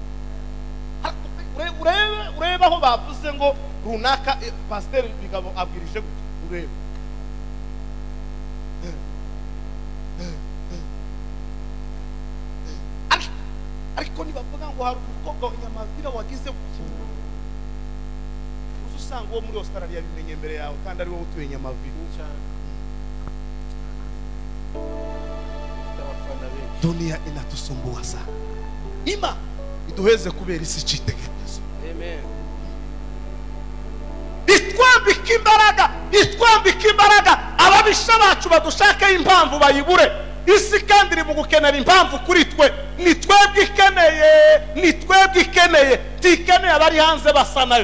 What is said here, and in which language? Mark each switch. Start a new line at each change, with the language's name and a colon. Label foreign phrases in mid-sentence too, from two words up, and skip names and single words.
Kinyarwanda: Urebe aho bavuze ngo runaka pasiteri Bigabo abwirije urebe ariko nibavuga ngo hari umukobwa w'Inyamavira wagize gukina uzi usanga uwo muri Australia yabimenye mbere yawe kandi ari wowe utuye Inyamavira.
Swahili: Dunia inatusumbua sana.
Kinyarwanda: Ima iduheze kubera isi cyitegererezo. Amen. Itwambika imbaraga ababisha bacu badushaka impamvu bayibure. Isi kandi iri mu gukenera impamvu kuri twe. Ni twebwe ikeneye tikeneye abari hanze basa nayo.